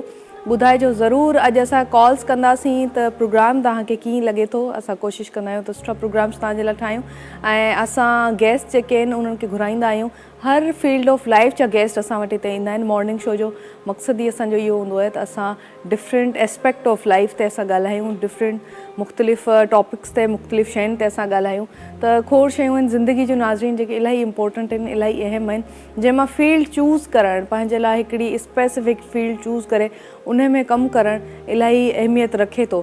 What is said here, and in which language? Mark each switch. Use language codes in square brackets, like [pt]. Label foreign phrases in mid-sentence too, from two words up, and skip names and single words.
[sd] ॿुधाइजो ज़रूरु, अॼु असां कॉल्स कंदासीं त प्रोग्राम तव्हांखे कीअं लॻे थो। असां कोशिशि कंदा आहियूं त सुठा प्रोग्राम्स तव्हांजे लाइ ठाहियूं ऐं असां गेस्ट जेके आहिनि उन्हनि खे घुराईंदा आहियूं। हर [en] field of life [sd] जा गेस्ट असां वटि हिते ईंदा आहिनि। [en] morning show [sd] जो मक़सदु ई असांजो इहो हूंदो आहे त असां [en] different aspect of life [sd] ते असां ॻाल्हायूं, डिफरेंट मुख़्तलिफ़ टॉपिक्स ते, मुख़्तलिफ़ शयुनि ते असां ॻाल्हायूं। त खोड़ शयूं आहिनि ज़िंदगी जूं नाज़रीन जेके इलाही इंपॉर्टेंट आहिनि, इलाही अहम आहिनि, जंहिंमां फील्ड चूज़ करणु, पंहिंजे लाइ हिकिड़ी [en] specific field [sd] चूज़ करे उन में कमु करणु इलाही अहमियत रखे थो।